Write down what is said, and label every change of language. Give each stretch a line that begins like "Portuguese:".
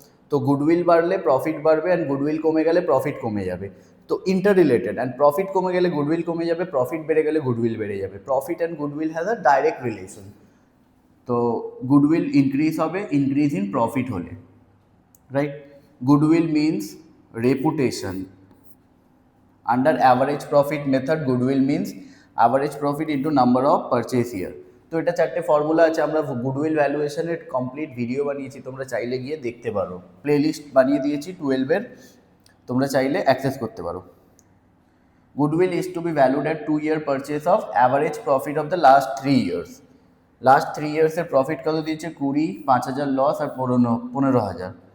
Bangla: তো গুডউইল বাড়লে প্রফিট বাড়বে, অ্যান্ড গুডউইল কমে গেলে প্রফিট কমে যাবে। তো ইন্টার রিলেটেড, অ্যান্ড প্রফিট কমে গেলে গুডউইল কমে যাবে, প্রফিট বেড়ে গেলে গুডউইল বেড়ে যাবে।
English: Profit and goodwill has a direct relation. তো goodwill increase হবে increase in profit হলে, right? Goodwill means reputation. Under average profit method, goodwill means average profit into number of purchase year.
Bangla: তো এটা চারটে ফর্মুলা আছে। আমরা গুডউইল ভ্যালুয়েশনের কমপ্লিট ভিডিও বানিয়েছি, তোমরা চাইলে গিয়ে দেখতে পারো। প্লেলিস্ট বানিয়ে দিয়েছি 12-এর, তোমরা চাইলে অ্যাক্সেস করতে পারো।
English: Goodwill is to be valued at 2-year purchase of average profit of the last 3 years।
Bangla: Last 3 ইয়ার্সের profit কত দিয়েছে? 20, 5,000 লস আর 15,000।